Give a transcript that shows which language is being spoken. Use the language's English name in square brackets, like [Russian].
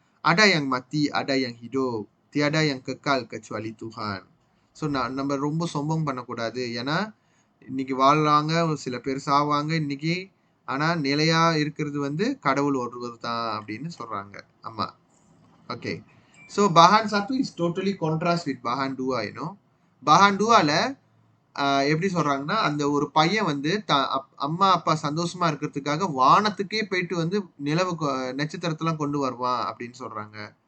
[Malay] Ada yang mati, ada yang hidup. Tiada yang kekal kecuali Tuhan. [Tamil] So நம்ம ரொம்ப சொம்பம் பண்ணக்கூடாது. ஏன்னா இன்னைக்கு வாழ்றாங்க, சில பேர் சாவாங்க இன்னைக்கு. ஆனால் நிலையாக இருக்கிறது வந்து கடவுள் ஒருவர் தான் அப்படின்னு சொல்கிறாங்க. ஆமாம். [English] Okay, so bahan 1 is totally contrast with bahan 2, you know. [Tamil] bahan 2ல எப்படி சொல்கிறாங்கன்னா அந்த ஒரு பையன் வந்து அம்மா அப்பா சந்தோஷமா இருக்கிறதுக்காக வானத்துக்கே போயிட்டு வந்து நிலவு நட்சத்திரத்தெல்லாம் கொண்டு வருவான் அப்படின்னு சொல்கிறாங்க.